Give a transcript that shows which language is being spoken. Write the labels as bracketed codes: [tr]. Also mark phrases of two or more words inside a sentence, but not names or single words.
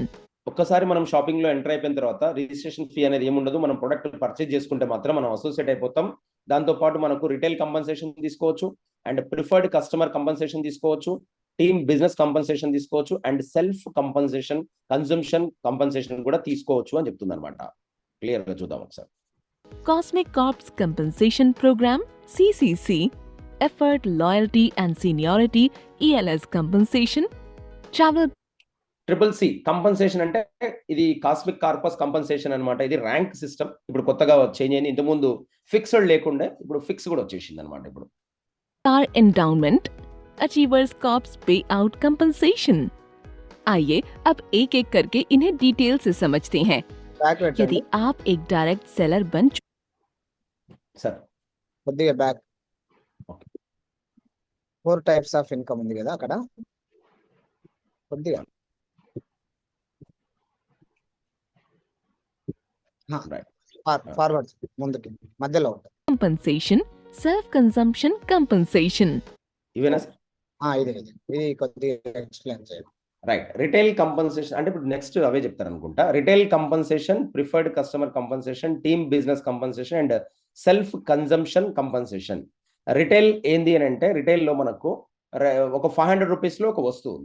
[te] ఒక్కసారి మనం షాపింగ్ లో ఎంటర్ అయిపోయిన తర్వాత [en] registration fee [te] అనేది ఏముండదు. మనం [en] product purchase [te] చేసుకుంటే మాత్రం మనం అసోసియేట్ అయిపోతాం. దాంతో పాటు మనకు [en] retail compensation [te] తీసుకోవచ్చు, [en] and preferred customer compensation [te] తీసుకోవచ్చు, [en] team business compensation [te] తీసుకోవచ్చు, [en] and self compensation, consumption compensation [te] కూడా తీసుకోవచ్చు అని చెప్తుంది అనమాట. క్లియర్ గా చూద్దాం ఒకసారి. [en] Cosmic Corp's compensation program CCC, effort, loyalty and seniority ELS compensation, travel CCC compensation [te] అంటే ఇది కాస్మిక్ కార్పస్ కంపన్సేషన్ అనమాట. ఇది [en] rank system. [te] ఇప్పుడు కొత్తగా చేంజ్ అయింది. ఇంతకుముందు ఫిక్స్డ్ లేకుండే, ఇప్పుడు ఫిక్స్ కూడా వచ్చేసింది అనమాట. ఇప్పుడు [en] star endowment, Achievers Corp's payout compensation, [hi] आइए अब एक एक करके इन्हें डिटेल से समझते हैं। [te] బ్యాక్ పెట్టండి [hi] यदि आप एक डायरेक्ट सेलर बन [te] సార్ కొద్దిగా బ్యాక్. [en] Okay. 4 types of income [te] ఉంది కదా అక్కడ, కొద్దిగా [en] Right. [te] ఫార్వర్డ్ ముందుకి మధ్యలో ఉంటుంది. [en] compensation, self consumption compensation. [te] ఇవేనా సార్? ఇది కొద్దిగా ఎక్స్ప్లెయిన్ చేయండి. రైట్. [en] retail compensation [te] అంటే ఇప్పుడు నెక్స్ట్ అవే చెప్తారు అనుకుంటా. [en] retail compensation, preferred customer compensation, team business compensation and self consumption compensation. [te] రిటైల్ ఏంది అని అంటే రిటైల్లో మనకు ఒక 500 రూపీస్లో ఒక వస్తువు ఉంది.